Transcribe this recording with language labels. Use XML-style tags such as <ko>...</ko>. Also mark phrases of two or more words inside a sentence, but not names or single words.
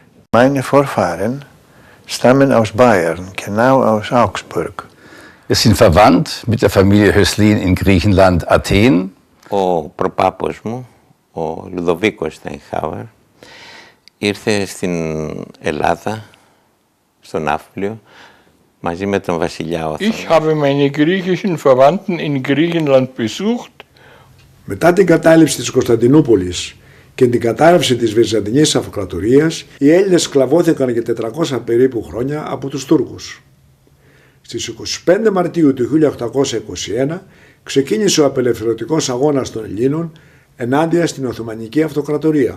<de>Meine Vorfahren stammen aus Bayern, genau aus Augsburg. Wir sind verwandt mit der Familie Höslin in Griechenland, Athen.</de> <el>Ο προπάπος μου, ο Λουδοβίκος Στενχάουερ, ήρθε στην Ελλάδα, στον Ναύπλιο, μαζί με τον βασιλιά Όθωνα.</el> <de>Ich habe meine griechischen Verwandten in Griechenland besucht.</de> <el>Μετά την κατάληψη της Κωνσταντινούπολης και την κατάρρευση της Βυζαντινής Αυτοκρατορίας, οι Έλληνες σκλαβώθηκαν για 400 περίπου χρόνια από τους Τούρκους. Στις 25 Μαρτίου του 1821 ξεκίνησε ο απελευθερωτικός αγώνας των Ελλήνων ενάντια στην Οθωμανική Αυτοκρατορία.</el>